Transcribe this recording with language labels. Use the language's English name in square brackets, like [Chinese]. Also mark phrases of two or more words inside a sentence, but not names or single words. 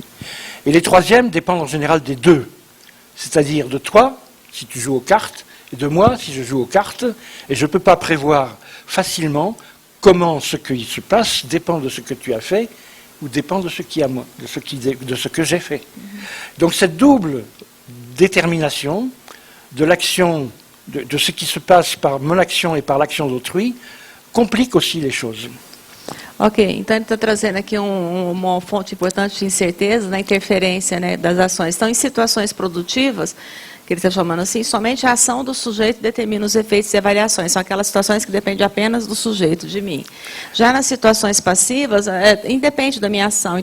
[French] Et les troisièmes dépendent en général des deux, c'est-à-dire de toi, si tu joues aux cartes, et de moi, si je joue aux cartes, et je ne peux pas prévoir facilement comment ce qui se passe dépend de ce que tu as fait, ou dépend de ce qui a moi, de ce que j'ai fait. Donc cette double détermination de l'action, de ce qui se passe par mon action et par l'action d'autrui, complique aussi les choses. [Portuguese] Ok, então ele está trazendo aqui uma fonte importante de incerteza na interferência, né, das ações. Então, em situações produtivas, que ele está chamando assim, somente a ação do sujeito determina os efeitos e avaliações. São aquelas situações que dependem apenas do sujeito, de mim. Já nas situações passivas, independe da minha ação.